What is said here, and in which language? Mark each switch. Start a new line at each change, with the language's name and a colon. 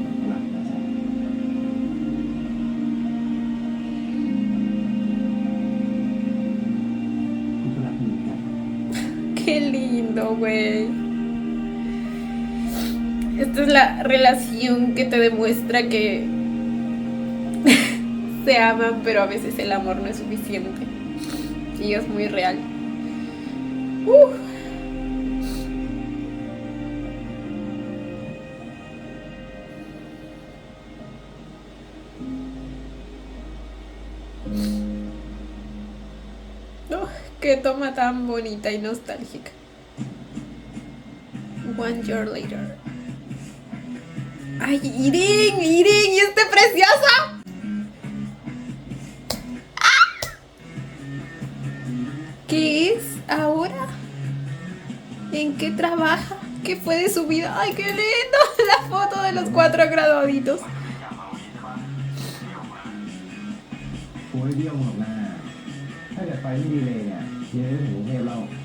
Thai: รักนะจ๊ะกูก็รักมึงเหมือนกัน
Spanish: Qué lindo, güey. Esta es la relación que te demuestra que se aman, pero a veces el amor no es suficiente. Y es muy real. Qué toma tan bonita y nostálgica.
English: One year later. ¡Ay, Irene!
Spanish: ¡Irene! ¡Y este preciosa! ¡Ah! ¿Qué es ahora? ¿En qué trabaja? ¿Qué fue de su vida? ¡Ay, qué lindo! La foto de los 4 graduaditos.
Thai: กูไม่เบี้ยวหรอกนะถ้าเกิดไปไม่ดีเลยเนี่ยเดี๋ยวจะถึงกรุงเทพแล้ว